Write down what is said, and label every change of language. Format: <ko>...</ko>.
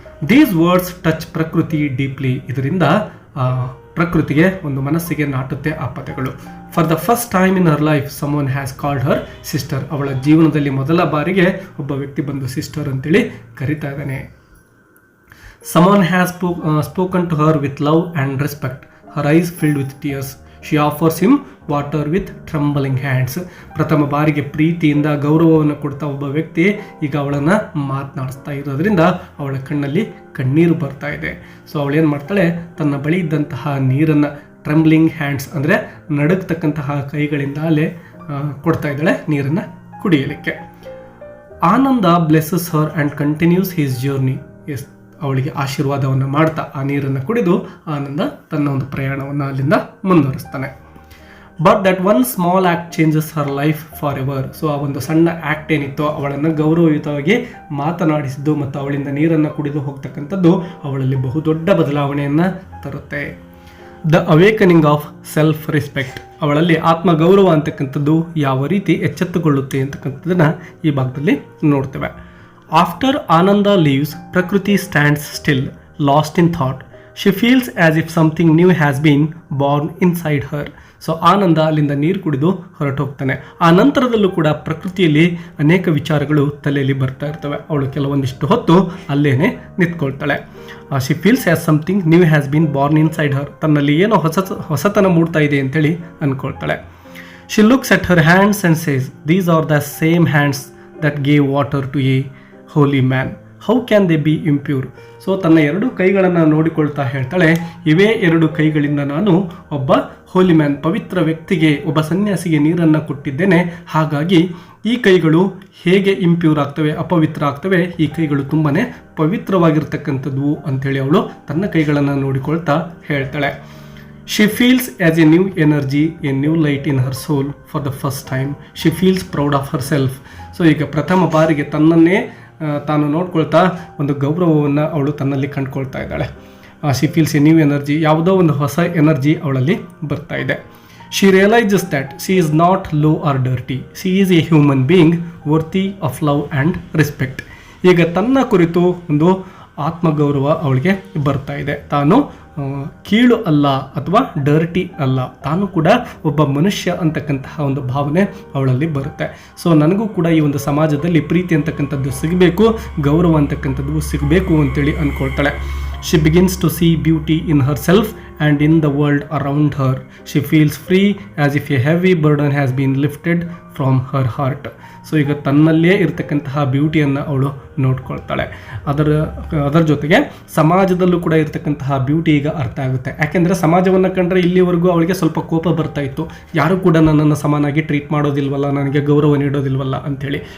<en>These words touch Prakriti deeply.</en> <kn>ಇದರಿಂದ ಪ್ರಕೃತಿಗೆ ಒಂದು ಮನಸ್ಸಿಗೆ ನಾಟುತ್ತೆ ಆ ಪದಗಳು.</kn> <en>For the first time in her life someone has called her sister.</en> <kn>ಅವಳ ಜೀವನದಲ್ಲಿ ಮೊದಲ ಬಾರಿಗೆ ಒಬ್ಬ ವ್ಯಕ್ತಿ ಬಂದು ಸಿಸ್ಟರ್ ಅಂತೇಳಿ ಕರಿತಾ ಇದ್ದಾನೆ.</kn> <en>Someone has spoken to her with love and respect. Her eyes filled with tears. She offers him water with trembling hands.</en> <kn>ಪ್ರಥಮ ಬಾರಿಗೆ ಪ್ರೀತಿಯಿಂದ ಗೌರವವನ್ನು ಕೊಡ್ತಾ ಒಬ್ಬ ವ್ಯಕ್ತಿ ಈಗ ಅವಳನ್ನು ಮಾತನಾಡಿಸ್ತಾ ಇರೋದ್ರಿಂದ ಅವಳ ಕಣ್ಣಲ್ಲಿ ಕಣ್ಣೀರು ಬರ್ತಾ ಇದೆ. ಸೊ ಅವಳೇನು ಮಾಡ್ತಾಳೆ, ತನ್ನ ಬಳಿ ಇದ್ದಂತಹ ನೀರನ್ನು ಟ್ರೆಂಬ್ಲಿಂಗ್ ಹ್ಯಾಂಡ್ಸ್ ಅಂದರೆ ನಡುಗ್ತಕ್ಕಂತಹ ಕೈಗಳಿಂದ ಅಲ್ಲೇ ಕೊಡ್ತಾ ಇದ್ದಾಳೆ ನೀರನ್ನು ಕುಡಿಯಲಿಕ್ಕೆ.</kn> <en>Ananda blesses her and continues his journey.</en> <kn>ಅವಳಿಗೆ ಆಶೀರ್ವಾದವನ್ನು ಮಾಡ್ತಾ ಆ ನೀರನ್ನು ಕುಡಿದು ಆನಂದ ತನ್ನ ಒಂದು ಪ್ರಯಾಣವನ್ನು ಅಲ್ಲಿಂದ ಮುಂದುವರಿಸ್ತಾನೆ.</kn> <en>But that one small act changes her life forever.</en> <kn>So ಆ ಒಂದು ಸಣ್ಣ ಆ್ಯಕ್ಟ್ ಏನಿತ್ತೋ ಅವಳನ್ನು ಗೌರವಯುತವಾಗಿ ಮಾತನಾಡಿಸಿದ್ದು ಮತ್ತು ಅವಳಿಂದ ನೀರನ್ನು ಕುಡಿದು ಹೋಗ್ತಕ್ಕಂಥದ್ದು ಅವಳಲ್ಲಿ ಬಹುದೊಡ್ಡ ಬದಲಾವಣೆಯನ್ನು ತರುತ್ತೆ.</kn> <en>The awakening of self respect.</en> <kn>ಅವಳಲ್ಲಿ ಆತ್ಮಗೌರವ ಅಂತಕ್ಕಂಥದ್ದು ಯಾವ ರೀತಿ ಎಚ್ಚೆತ್ತುಕೊಳ್ಳುತ್ತೆ ಅಂತಕ್ಕಂಥದ್ದನ್ನು ಈ ಭಾಗದಲ್ಲಿ ನೋಡ್ತೇವೆ.</kn> <en>After Ananda leaves, Prakriti stands still, lost in thought. She feels as if something new has been born inside her.</en> <kn>So ಆನಂದ ಅಲ್ಲಿಂದ ನೀರು ಕುಡಿದು ಹೊರಟು ಹೋಗ್ತಾನೆ. ಆ ನಂತರದಲ್ಲೂ ಕೂಡ ಪ್ರಕೃತಿಯಲ್ಲಿ ಅನೇಕ ವಿಚಾರಗಳು ತಲೆಯಲ್ಲಿ ಬರ್ತಾ ಇರ್ತವೆ. ಅವಳು ಕೆಲವೊಂದಿಷ್ಟು ಹೊತ್ತು ಅಲ್ಲೇನೆ ನಿಂತ್ಕೊಳ್ತಾಳೆ.</kn> <en>She feels as something new has been born inside her.</en> <kn>ತನ್ನಲ್ಲಿ ಏನೋ ಹೊಸತನ ಮೂಡ್ತಾ ಇದೆ ಅಂತೇಳಿ ಅಂದ್ಕೊಳ್ತಾಳೆ.</kn> <en>She looks at her hands and says, these are the same hands that gave water to a holy man, how can they be impure.</en> <kn>So ತನ್ನ ಎರಡು ಕೈಗಳನ್ನು ನೋಡಿಕೊಳ್ತಾ ಹೇಳ್ತಾಳೆ, ಇವೇ ಎರಡು ಕೈಗಳಿಂದ ನಾನು ಒಬ್ಬ ಹೋಲಿ ಮ್ಯಾನ್, ಪವಿತ್ರ ವ್ಯಕ್ತಿಗೆ, ಒಬ್ಬ ಸನ್ಯಾಸಿಗೆ ನೀರನ್ನು ಕೊಟ್ಟಿದ್ದೇನೆ. ಹಾಗಾಗಿ ಈ ಕೈಗಳು ಹೇಗೆ ಇಂಪ್ಯೂರ್ ಆಗ್ತವೆ, ಅಪವಿತ್ರ ಆಗ್ತವೆ, ಈ ಕೈಗಳು ತುಂಬಾ ಪವಿತ್ರವಾಗಿರ್ತಕ್ಕಂಥದ್ದು ಅಂಥೇಳಿ ಅವಳು ತನ್ನ ಕೈಗಳನ್ನು ನೋಡಿಕೊಳ್ತಾ ಹೇಳ್ತಾಳೆ.</kn> <en>She feels as a new energy, a new light in her soul for the first time. She feels proud of herself.</en> <kn>So ಈಗ ಪ್ರಥಮ ಬಾರಿಗೆ ತನ್ನನ್ನೇ ತಾನು ನೋಡ್ಕೊಳ್ತಾ ಒಂದು ಗೌರವವನ್ನು ಅವಳು ತನ್ನಲ್ಲಿ ಕಂಡುಕೊಳ್ತಾ ಇದ್ದಾಳೆ.</kn> <en>she feels a new energy,</en> <kn>ಯಾವುದೋ ಒಂದು ಹೊಸ ಎನರ್ಜಿ ಅವಳಲ್ಲಿ ಬರ್ತಾ ಇದೆ.</kn> <en>She realises that she is not low or dirty, she is a human being worthy of love and respect.</en> <kn>ಈಗ ತನ್ನ ಕುರಿತು ಒಂದು ಆತ್ಮಗೌರವ ಅವಳಿಗೆ ಬರ್ತಾ ಇದೆ. ತಾನು ಕೀಳು ಅಲ್ಲ ಅಥವಾ ಡರ್ಟಿ ಅಲ್ಲ, ತಾನು ಕೂಡ ಒಬ್ಬ ಮನುಷ್ಯ ಅಂತಕ್ಕಂತಹ ಒಂದು ಭಾವನೆ ಅವಳಲ್ಲಿ ಬರುತ್ತೆ. ಸೊ ನನಗೂ ಕೂಡ ಈ ಒಂದು ಸಮಾಜದಲ್ಲಿ ಪ್ರೀತಿ ಅಂತಕ್ಕಂಥದ್ದು ಸಿಗಬೇಕು, ಗೌರವ ಅಂತಕ್ಕಂಥದ್ದು ಸಿಗಬೇಕು ಅಂತೇಳಿ ಅಂದ್ಕೊಳ್ತಾಳೆ.</kn> <en>She begins to see beauty in herself and in the world around her. She feels free as if a heavy burden has been lifted from her heart.</en> <kn>So ಈಗ ತನ್ನಲ್ಲೇ ಇರತಕ್ಕಂತಹ ಬ್ಯೂಟಿಯನ್ನು ಅವಳು ನೋಡ್ಕೊಳ್ತಾಳೆ. ಅದರ ಜೊತೆಗೆ ಸಮಾಜದಲ್ಲೂ ಕೂಡ ಇರತಕ್ಕಂತಹ ಬ್ಯೂಟಿ ಈಗ ಅರ್ಥ ಆಗುತ್ತೆ. ಯಾಕೆಂದರೆ ಸಮಾಜವನ್ನು ಕಂಡ್ರೆ ಇಲ್ಲಿವರೆಗೂ ಅವಳಿಗೆ ಸ್ವಲ್ಪ ಕೋಪ ಬರ್ತಾ ಇತ್ತು, ಯಾರು ಕೂಡ ನನ್ನನ್ನು ಸಮಾನಾಗಿ ಟ್ರೀಟ್ ಮಾಡೋದಿಲ್ವಲ್ಲ, ನನಗೆ ಗೌರವ ನೀಡೋದಿಲ್ವಲ್ಲ ಅಂಥೇಳಿ.</kn>